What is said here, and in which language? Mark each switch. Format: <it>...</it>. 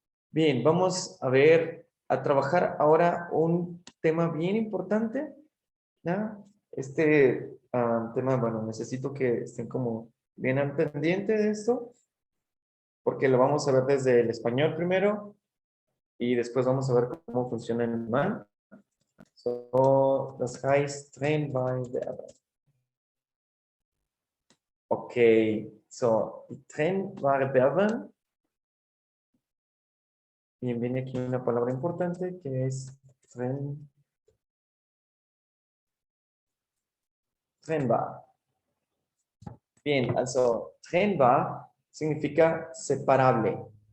<es>Bien, vamos a ver, a trabajar ahora un tema bien importante, ¿ya? Este tema, bueno, necesito que estén como bien al pendiente de esto, porque lo vamos a ver desde el español primero y después vamos a ver cómo funciona el alemán.</es> <de>So, das heißt trennbare Verben. Okay, so, die trennbare Verben.</de> <es>Y viene aquí una palabra importante que es trennbar. Bien, also trennbar significa separable.</es>